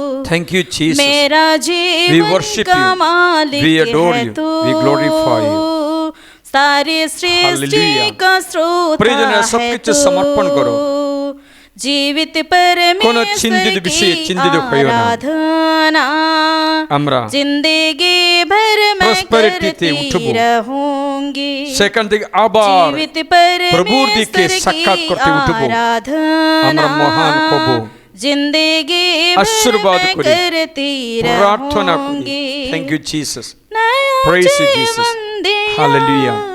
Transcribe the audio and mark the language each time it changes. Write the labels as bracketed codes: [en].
[en] Thank you Jesus, we worship you, we adore you, we glorify you. [hi] सारे सृष्टि का स्रोत प्रियजन सब कुछ समर्पण करो। जीवित परमेश्वर की आराधना [bn] আমরা [hi] जिंदगी भर मैं करती रहूंगी। [bn] সেখান থেকে আবার প্রভুর দিকে সাক্ষাৎ করতে উঠব, আমরা মহান হব। [hi] जिंदगी [bn] আশীর্বাদ করি, প্রার্থনা করি। [en] Thank you Jesus, praise you Jesus, hallelujah.